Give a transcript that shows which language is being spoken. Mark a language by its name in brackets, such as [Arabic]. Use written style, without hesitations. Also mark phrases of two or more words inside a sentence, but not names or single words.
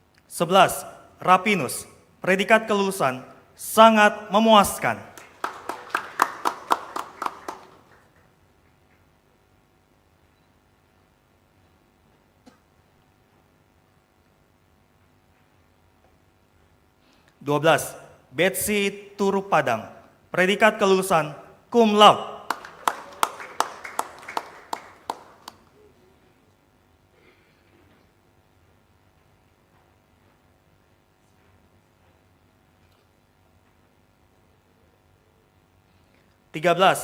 [Indonesian] 11. Rapinus, predikat kelulusan sangat memuaskan. 12. Betsy Turu Padang, predikat kelulusan cum laude. 13.